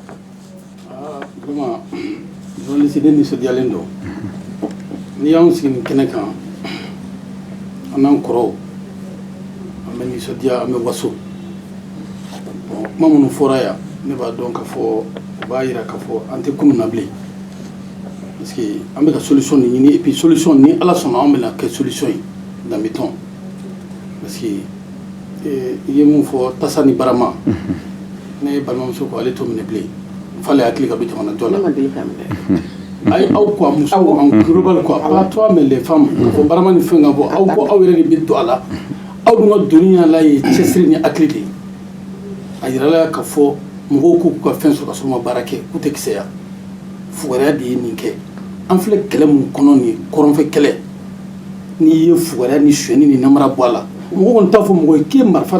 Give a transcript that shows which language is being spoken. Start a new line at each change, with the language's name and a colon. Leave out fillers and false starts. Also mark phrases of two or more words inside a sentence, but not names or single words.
French: vraiment journaliste
Bambara: de nisɔndiyalen don n'i y'anw sigi nin kɛnɛ kan an n'an kɔrɔw an bɛ nisɔndiya an bɛ waso bon kuma minnu fɔra yan ne b'a dɔn k'a fɔ o b'a jira k'a fɔ an tɛ kunun na bilen
French: parce que
Bambara: an bɛ ka solution de ɲini
French: et puis
Bambara: solution ni ala sɔnna an bɛna kɛ solution ye danbe tɔn
French: parce que
Bambara: i ye mun fɔ tasa ni barama ne ye balimamuso ko ale t'o minɛ bilen f'ale hakili ka don jamana jɔ la ayi aw quoi musow
French: en global quoi pas toi mais les femmes
Bambara: k'a fɔ barama ni fɛn ka bɔ aw yɛrɛ de bɛ don a la aw dun ka donni yala ye cɛsiri ni hakili de ye a yirala k'a fɔ mɔgɔw k'u ka fɛn sɔrɔ ka sɔrɔ u ma baara kɛ k'u tɛ kisɛya fugariya de ye nin kɛ an filɛ kɛlɛ mun kɔnɔ nin ye kɔrɔnfɛ kɛlɛ n'i ye fugariya ni sonyani ni namara bɔ a la mɔgɔ kɔni t'a fɔ mɔgɔ ye k'e marifa